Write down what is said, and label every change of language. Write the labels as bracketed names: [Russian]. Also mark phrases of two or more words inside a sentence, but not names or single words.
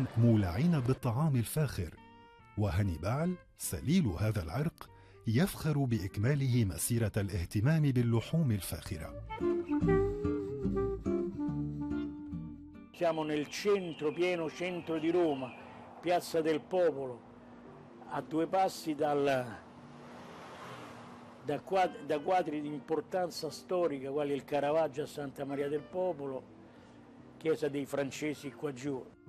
[Arabic] مولعين بالطعام الفاخر، وهانيبال سليل هذا العرق يفخر بإكماله مسيرة الاهتمام باللحوم الفاخرة. [Italian] Siamo nel centro, pieno centro di Roma, Piazza del Popolo, a due passi da quadri di importanza storica quali il Caravaggio a Santa Maria del Popolo, Chiesa dei Francesi qua giù.